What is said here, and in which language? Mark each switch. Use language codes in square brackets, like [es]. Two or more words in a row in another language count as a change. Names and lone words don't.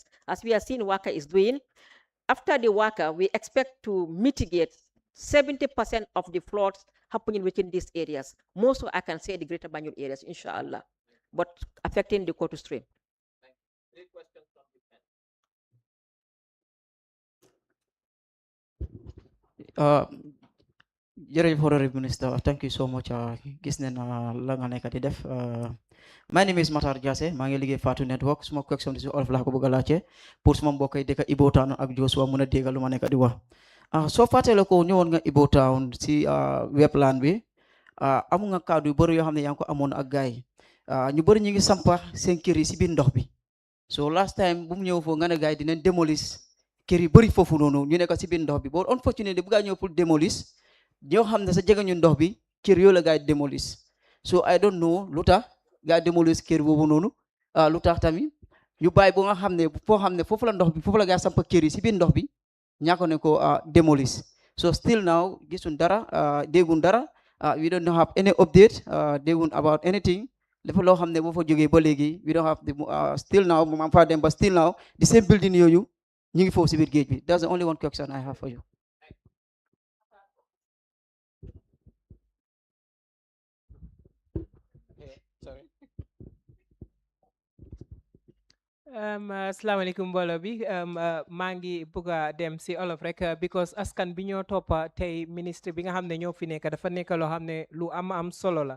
[en] As we are seeing WACA is doing, after the WACA, we expect to mitigate 70% of the floods happening within these areas. Most of, I can say, the greater Banjul areas, inshallah, but affecting the Kotu stream. Jërëjëf Honorable Minister, thank you so much. [wo] Gis nañ la nga nekk di def. [en] My name is Matar Jasseh, [wo] maa ngi liggéey [en] Fatou Network. [wo] Suma question si olof laa ko bëgg a laajte pour suma mbokk yi dëkk Ibo Town ak Joshua mun a dégg lu ma nekk di wax. Soo fàttale ko ñëwoon nga Ibo Town si webland bi, amu nga kaddu yu bëri yoo xam ne yaa ngi ko amoon ak gars yi. Ñu bëri ñu ngi sampa seen kër yi si biir ndox bi. [en] So last time [wo] bu mu ñëw foofu nga ne gars yi dinañ démolir kër yi bëri foofu noonu ñu nekk si biir ndox bi. [en] But unfortunately [wo] bu gaa ñëw pour démolir ñoo xam ne sa jege ñu ndox bi kër yoo la gars yi démolir. [en] So I don't know [wo] lu tax gars yi démolir kër boobu noonu, lu tax tamit ñu bàyyi ba nga xam ne foo xam ne foofu la ndox bi foofu la gars yi sampa kër yi si biir ndox bi ñàkk ne ko démolir. [en] So still now [wo] gisuñ dara, dégguñ dara, [en] we don't have any update, dégguñ about anything. [wo] Dafa loo xam ne boo fa jógee ba léegi [en] we don't have the still now [wo] mam fa dem ba [en] still now the same building [wo] yooyu ñu ngi foofu si biir géej bi. [en] That's the only one question I have for you. [wo] asalaamaaleykum mbooloo bi maa ngi bëgg a dem si olof rek because askan bi ñoo toppa tey ministre bi nga xam ne ñoo fi nekk dafa nekk loo xam ne lu am solo la.